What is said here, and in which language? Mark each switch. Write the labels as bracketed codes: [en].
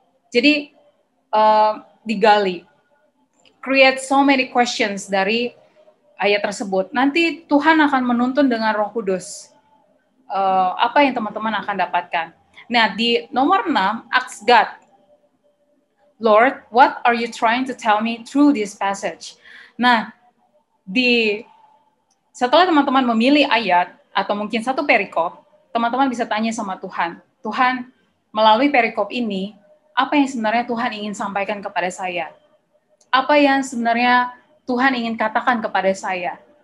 [id] Jadi digali, [en] create so many questions [id] dari ayat tersebut. Nanti Tuhan akan menuntun dengan Roh Kudus apa yang teman-teman akan dapatkan. Nah, di nomor 6, [en] ask God Lord, what are you trying to tell me through this passage? [id] Nah, setelah teman-teman memilih ayat atau mungkin satu perikop, teman-teman bisa tanya sama Tuhan, Tuhan, melalui perikop ini, apa yang sebenarnya Tuhan ingin sampaikan kepada saya? Apa yang sebenarnya Tuhan ingin katakan kepada saya?